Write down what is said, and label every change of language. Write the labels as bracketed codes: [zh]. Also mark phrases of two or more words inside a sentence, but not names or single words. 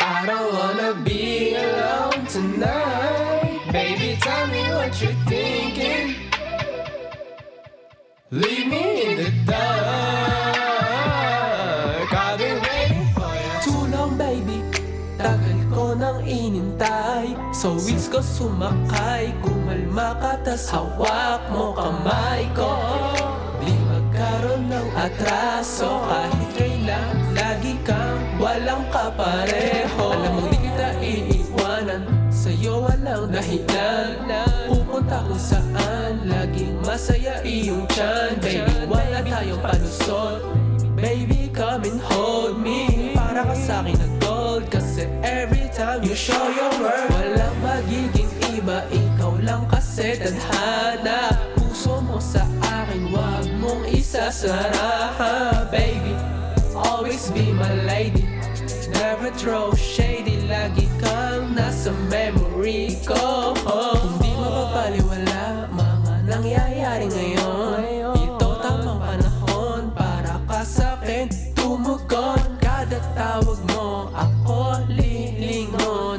[en] don't wanna be alone tonight. Baby, tell me what you're thinking. Leave me in the dark. I've been waiting for you. Too long baby, [tl] tagal ko nang inintay. Sa wheels ko sumakay, kumalma ka tas hawak mo kamay ko. Di magkaroon ng atraso, kahit kailan lagi kang walang kapareho. Alam mo di kita iiwanan, sa'yo walang dahilan. Pupunta kung saan, laging masaya iyong tiyan. Baby, wala tayong palusot. [en] Baby, come and hold me. [tl] Para ka sa'kin na gold, kasi [en] every time you show your worth, [tl] walang magiging iba, ikaw lang kasi tadhana. Puso mo sa akin, wag mong isasara. [en] Baby, always be my lady. Never throw shady, [tl] lagi kang nasa memory ko. Hindi mapapaliwala mga nangyayari ngayon. Ito tamang panahon para ka sa'kin tumugon. Kada tawag mo ako lilingon.